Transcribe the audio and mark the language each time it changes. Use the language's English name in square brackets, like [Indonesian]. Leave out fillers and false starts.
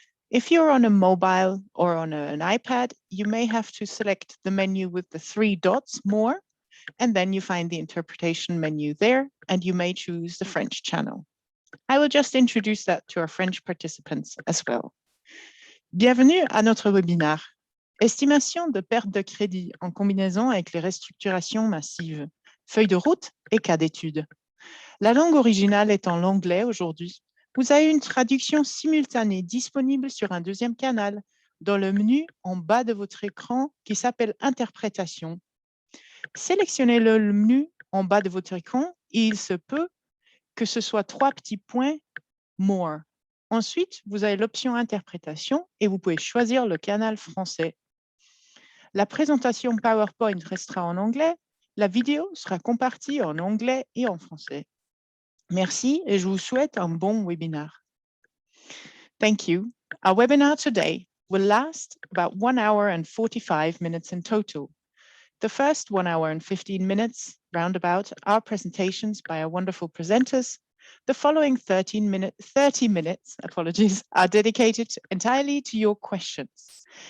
[English] If you're on a mobile or on an iPad, you may have to select the menu with the 3 dots more, and then you find the interpretation menu there, and you may choose the French channel. I will just introduce that to our French participants as well. [French] Bienvenue à notre webinaire. Estimation de perte de crédit en combinaison avec les restructurations massives, feuille de route et cas d'étude. La langue originale étant l'anglais aujourd'hui, vous avez une traduction simultanée disponible sur un deuxième canal dans le menu en bas de votre écran qui s'appelle Interprétation. Sélectionnez le menu en bas de votre écran et il se peut que ce soit 3 petits points More. Ensuite, vous avez l'option Interprétation et vous pouvez choisir le canal français. La présentation PowerPoint restera en anglais. La vidéo sera compartie en anglais et en français. Merci et je vous souhaite un bon webinaire. [English] Thank you. Our webinar today will last about 1 hour and 45 minutes in total. The first 1 hour and 15 minutes roundabout are presentations by our wonderful presenters. The following 30 minutes, are dedicated entirely to your questions.